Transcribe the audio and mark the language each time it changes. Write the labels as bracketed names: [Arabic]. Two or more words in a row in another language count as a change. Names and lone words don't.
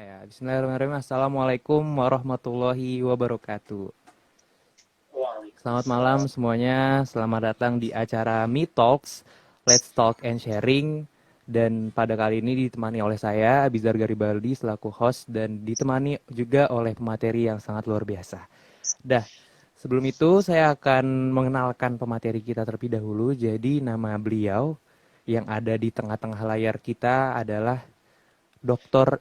[Arabic] بسم الله الرحمن الرحيم. السلام عليكم ورحمة الله وبركاته. [Indonesian] Selamat malam [Arabic] Waalaikumsalam. [Indonesian] semuanya. Selamat datang di acara Me Talks, Let's Talk and Sharing. Dan pada kali ini ditemani oleh saya, Abizar Garibaldi, selaku host. Dan ditemani juga oleh pemateri yang sangat luar biasa. Dah, sebelum itu saya akan mengenalkan pemateri kita terlebih dahulu. Jadi nama beliau yang ada di tengah-tengah layar kita adalah Dr.